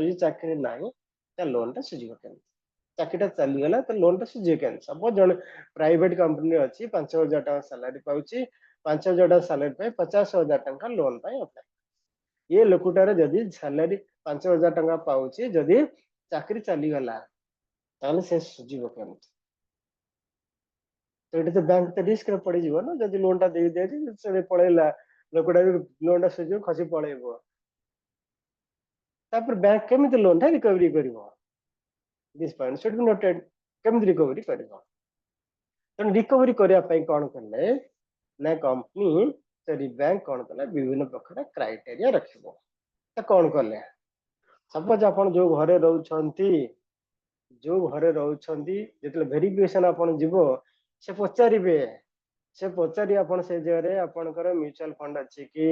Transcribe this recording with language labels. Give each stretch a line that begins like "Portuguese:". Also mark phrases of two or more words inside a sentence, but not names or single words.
Odia: ଯଦି ଚାକିରି ନାହିଁ ତା ଲୋନ ଟା ସୁଝିବ କେମିତି ଚାକିରିଟା ଚାଲିଗଲା ତ ଲୋନ ଟା ସୁଝିବ କେମିତି ସପୋଜ ଜଣେ
English: private company
Odia: ଅଛି 5,000 ଟଙ୍କା ସାଲାରୀ ପାଉଛି 5,000 ଟଙ୍କା ସାଲାରୀ ପାଇଁ 50,000 ଟଙ୍କା ଲୋନ ପାଇଁ ଆପ୍ଲାଏ ଏ ଲୋକଟାର ଯଦି ସାଲାରୀ 5,000 ଟଙ୍କା ପାଉଛି ଯଦି ଚାକିରି ଚାଲିଗଲା ତାହେଲେ ସେ ସୁଝିବ କେମିତି ତ ଏଠି ତ ବ୍ୟାଙ୍କ ତ ରିସ୍କ ରେ ପଡିଯିବ ନା ଯଦି ଲୋନ ଟା ଦେଇ ଦେଇଛି ସେ ପଳେଇଲା ଲୋକଟା ଲୋନ ଟା ସୁଝିବ ଖସି ପଳେଇବ ତାପରେ ବ୍ୟାଙ୍କ କେମିତି ଲୋନ ଟା ରିକଭରି କରିବ
English: this point should be noted
Odia: କେମିତି ରିକଭରି କରିବ ତେଣୁ ରିକଭରି କରିବା ପାଇଁ କଣ କଲେ ନା କମ୍ପାନୀ ବ୍ୟାଙ୍କ କଣ କଲେ ବିଭିନ୍ନ ପ୍ରକାର କ୍ରାଇଟେରିଆ ରଖିବ ତ କଣ କଲେ ସପୋଜ ଆପଣ ଯୋଉ ଘରେ ରହୁଛନ୍ତି ଯେତେବେଳେ ଭେରିଫିକେସନ ଆପଣ ଯିବ ସେ ପଚାରି ଆପଣ ସେ ଜାଗାରେ ଆପଣଙ୍କର
English: mutual fund
Odia: ଅଛି କି